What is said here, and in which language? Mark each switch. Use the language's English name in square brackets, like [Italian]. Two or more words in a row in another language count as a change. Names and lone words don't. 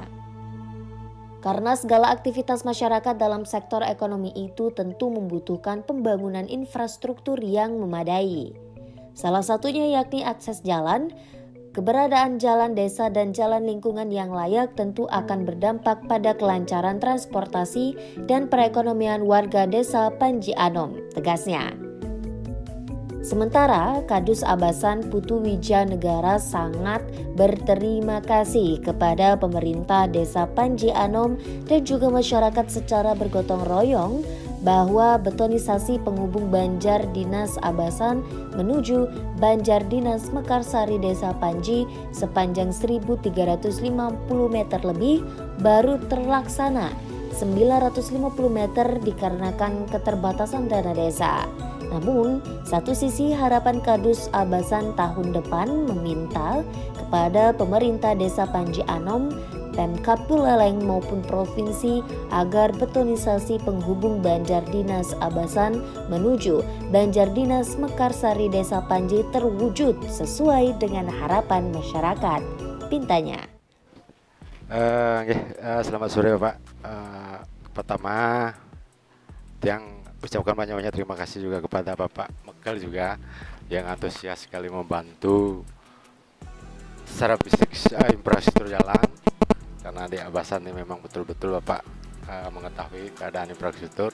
[Indonesian] Karena segala aktivitas masyarakat dalam sektor ekonomi itu tentu membutuhkan pembangunan infrastruktur yang memadai. Salah satunya yakni akses jalan. Keberadaan jalan desa dan jalan lingkungan yang layak tentu akan berdampak pada kelancaran transportasi dan perekonomian warga Desa Panji Anom, tegasnya. Sementara Kadus Abasan Putu Wijanegara sangat berterima kasih kepada pemerintah Desa Panji Anom dan juga masyarakat secara bergotong royong bahwa betonisasi penghubung Banjar Dinas Abasan menuju Banjar Dinas Mekarsari Desa Panji sepanjang 1.350 meter lebih baru terlaksana 950 meter dikarenakan keterbatasan dana desa. Namun, satu sisi harapan Kadus Abasan tahun depan meminta kepada pemerintah Desa Panji Anom, Pemkab Buleleng maupun provinsi agar betonisasi penghubung Banjar Dinas Abasan menuju Banjar Dinas Mekarsari Desa Panji terwujud sesuai dengan harapan masyarakat. Pintanya. Selamat sore Pak. Pertama, yang ucapkan banyak-banyak terima kasih juga kepada Bapak Mekel juga yang antusias sekali membantu secara fisik infrastruktur jalan, karena di Abasan ini memang betul-betul Bapak mengetahui keadaan infrastruktur.